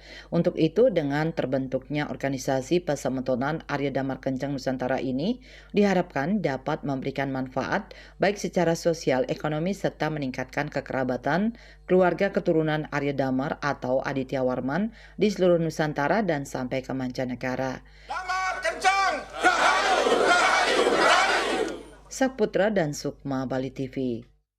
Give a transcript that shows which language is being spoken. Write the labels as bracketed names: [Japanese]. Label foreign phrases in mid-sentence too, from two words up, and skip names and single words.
[Indonesian] Untuk itu, dengan terbentuknya organisasi Pesemetonan Arya Damar Kencang Nusantara ini diharapkan dapat memberikan manfaat baik secara sosial, ekonomi, serta meningkatkan kekerabatan keluarga keturunan Arya Damar atau Aditya Warman di seluruh Nusantara dan sampai ke mancanegara. Damar Kencang! [Balinese] Rahayu, rahayu, rahayu! Saputra dan Sukma, Bali TV.